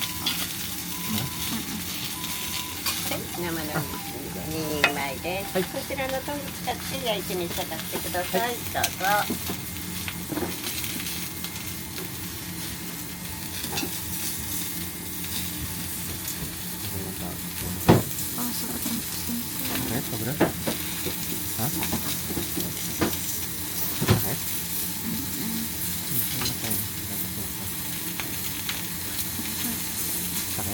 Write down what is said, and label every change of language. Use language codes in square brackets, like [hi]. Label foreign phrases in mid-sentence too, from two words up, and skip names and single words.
[ja] 生の2人前です、こちらのトン使って焼いて召し上がってください、どうぞ。 [tl] Ah, sakit ang pusin ko. Sakit? Sobra? Ha? Sakit? Sakit?